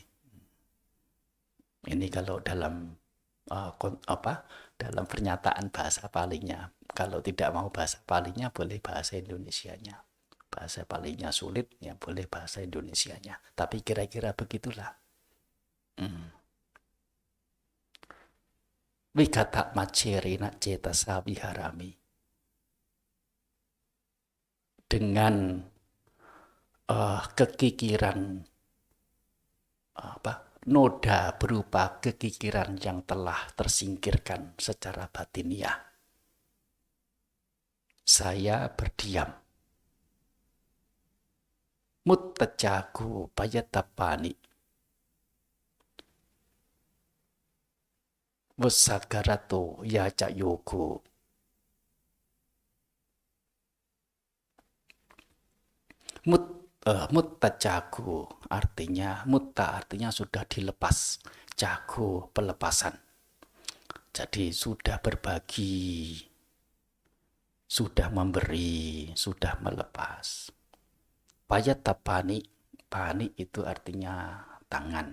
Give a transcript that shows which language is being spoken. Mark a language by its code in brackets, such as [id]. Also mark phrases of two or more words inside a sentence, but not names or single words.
[id] Ini kalau dalam dalam pernyataan bahasa Palinya. Kalau tidak mau bahasa Palinya, boleh bahasa Indonesianya. Bahasa Palinya sulit, ya boleh bahasa Indonesianya. Tapi kira-kira begitulah. [pi] Wigata macerina cetasa viharami. [id] Dengan kekikiran noda berupa kekikiran yang telah tersingkirkan secara batiniah. Saya berdiam. [pi] Muttajaku payatapani. Wasagarato yaca yogo. [id] Muttajaku artinya, mutta artinya sudah dilepas. Jago pelepasan. Jadi sudah berbagi, sudah memberi, sudah melepas. Payatapani, pani itu artinya tangan.